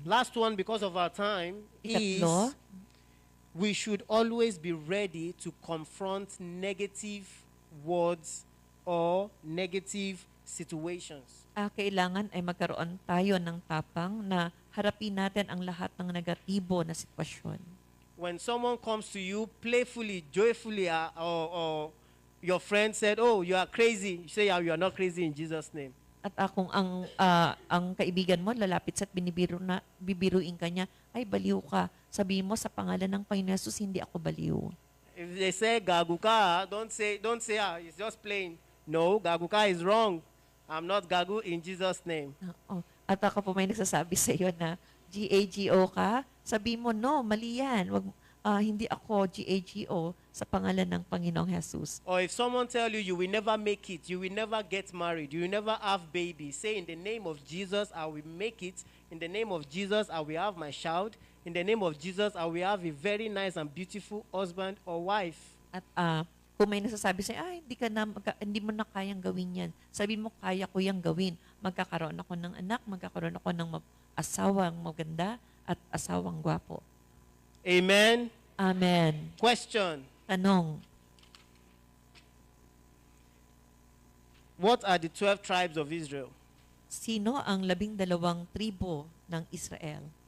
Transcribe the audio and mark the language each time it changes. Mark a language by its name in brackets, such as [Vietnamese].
[English] Last one, because of our time, is [Filipino] Ikatlo, [English] we should always be ready to confront negative words or negative situations. [Filipino] kailangan ay magkaroon tayo ng tapang na harapin natin ang lahat ng negatibo na sitwasyon. [English] When someone comes to you playfully, joyfully, or your friend said, "Oh, you are crazy," you say, "You are not crazy in Jesus' name." [Filipino] At kung ang kaibigan mo lalapit sa at bibiruin ka niya, ay baliw ka. Sabihin mo sa pangalan ng Panginoon Jesus, hindi ako baliw. [English] If they say [Filipino] gagu ka, [English] don't say it's just plain. No, [Filipino] gagu ka [English] is wrong. I'm not [Filipino] gagu [English] in Jesus' name. [Filipino] At ako po may nagsasabi sa iyo na GAGO ka, sabihin mo, no, mali yan. Hindi ako GAGO sa pangalan ng Panginoong Jesus. [English] Or if someone tell you will never make it, you will never get married, you will never have baby, say, in the name of Jesus, I will make it. In the name of Jesus, I will have my child. In the name of Jesus, I will have a very nice and beautiful husband or wife. [Filipino] At kung may nagsasabi sa'yo, hindi mo na kayang gawin yan. Sabi mo, kaya ko yang gawin. Magkakaroon ako ng anak, magkakaroon ako ng asawang maganda at asawang gwapo. [English] Amen. Amen. Question. [Filipino] Tanong, [English] What are the 12 tribes of Israel? [Filipino] sino ang 12 tribo ng Israel?